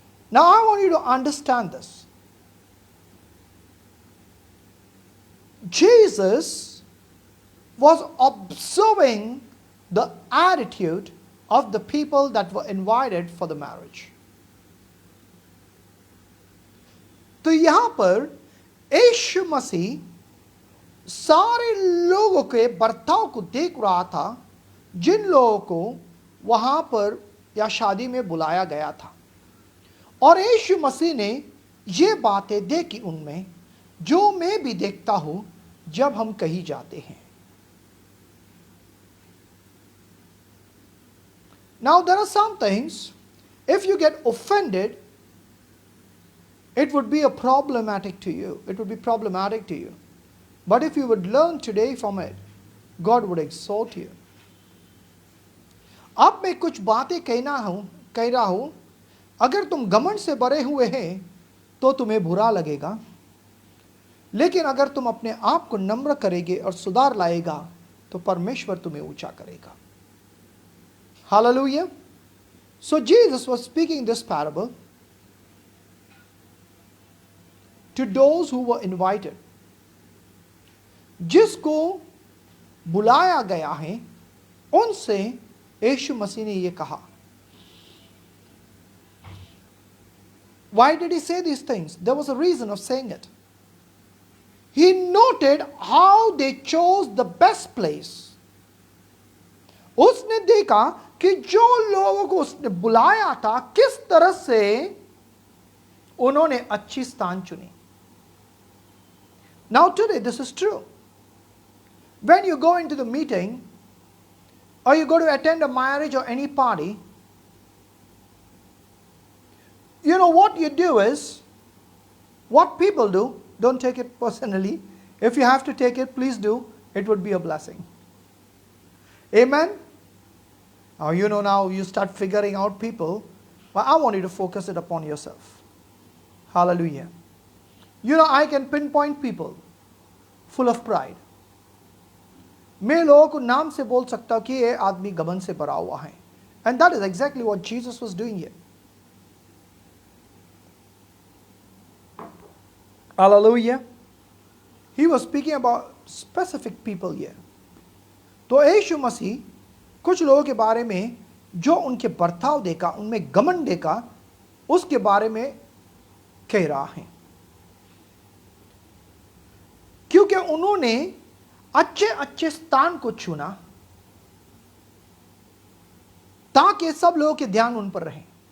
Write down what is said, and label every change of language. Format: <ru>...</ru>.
<en>Now I want you to understand this. Jesus was observing the attitude of the people that were invited for the marriage.</en> <hi>तो यहाँ पर यीशु मसीह सारे लोगों के बर्ताव को देख रहा था जिन लोगों को वहाँ पर या शादी में बुलाया गया था, और यीशु मसीह ने ये बातें देखी उनमें जो मैं भी देखता हूँ जब हम कहीं जाते हैं.</hi> <en>Now there are some things, if you get offended, it would be problematic to you. It would be problematic to you. But if you would learn today from it, God would exalt you.</en> <hi>अब मैं कुछ बातें कह रहा हूं, अगर तुम घमंड से भरे हुए हैं तो तुम्हें बुरा लगेगा, लेकिन अगर तुम अपने आप को नम्र करेंगे और सुधार लाएगा तो परमेश्वर तुम्हें ऊंचा करेगा.</hi> <en>Hallelujah. So Jesus was speaking this parable to those who were invited.</en> <hi>जिसको बुलाया गया है उनसे यीशु मसीह ने ये कहा.</hi> <en>Why did he say these things? There was a reason of saying it. He noted how they chose the best place.</en> <hi>उसने देखा कि जो लोगों को उसने बुलाया था किस तरह से उन्होंने अच्छी स्थान चुनी.</hi> <en>Now today this is true. When you go into the meeting or you go to attend a marriage or any party, you know what you do is, what people do, don't take it personally. If you have to take it, please do. It would be a blessing. Amen? Now now you start figuring out people, but I want you to focus it upon yourself. Hallelujah. I can pinpoint people full of pride.</en> <hi>मैं लोगों को नाम से बोल सकता हूँ कि ये आदमी घमंड से भरा हुआ है.</hi> <en>And that is exactly what Jesus was doing here. Hallelujah. He was speaking about specific people here.</en> <hi>तो यीशु मसीह कुछ लोगों के बारे में जो उनके बर्ताव देखा, उनमें घमंड देखा, उसके बारे में कह रहा है. क्योंकि उन्होंने अच्छे अच्छे स्थान को चुना ताकि सब लोगों के ध्यान उन पर रहे.</hi>